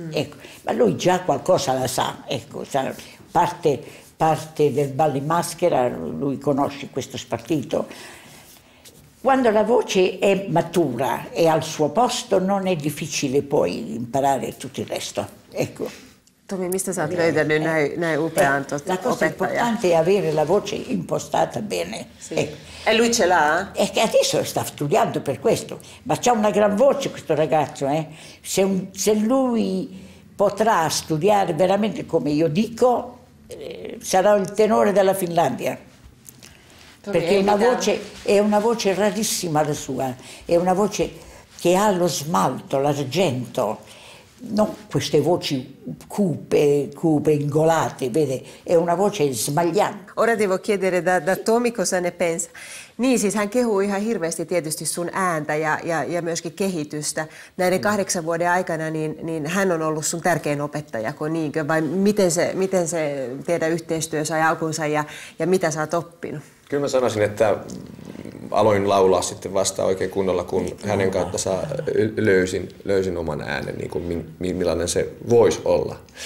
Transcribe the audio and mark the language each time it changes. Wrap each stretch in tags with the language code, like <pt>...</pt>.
<it>Ecco, ma lui già qualcosa la sa, ecco, parte del ballo in maschera, lui conosce questo spartito. Quando la voce è matura e al suo posto non è difficile poi imparare tutto il resto. Ecco.</it> <fi>Tomi, mistä sä oot löytänyt näin upean</fi> <it>La cosa importante è avere la voce impostata bene. Sì. E lui ce l'ha? E che adesso sta studiando per questo, ma c'ha una gran voce questo ragazzo. Se lui potrà studiare veramente come io dico, sarà il tenore della Finlandia. Perché è una voce rarissima la sua, è una voce che ha lo smalto, l'argento, non queste voci cupe, ingolate, vede, è una voce smagliante. Ora devo chiedere da Tomi cosa ne pensa.</it> <fi>Niin, siis hän kehuu ihan hirveästi tietysti sun ääntä ja myöskin kehitystä. Näiden 8 vuoden aikana niin hän on ollut sun tärkein opettajako, niinkö? Vai miten se teidän yhteistyö sai alkunsa ja mitä sä oot oppinut? Kyllä mä sanoisin, että aloin laulaa sitten vasta oikein kunnolla, kun hänen kautta löysin oman äänen, niin kuin millainen se voisi olla.</fi>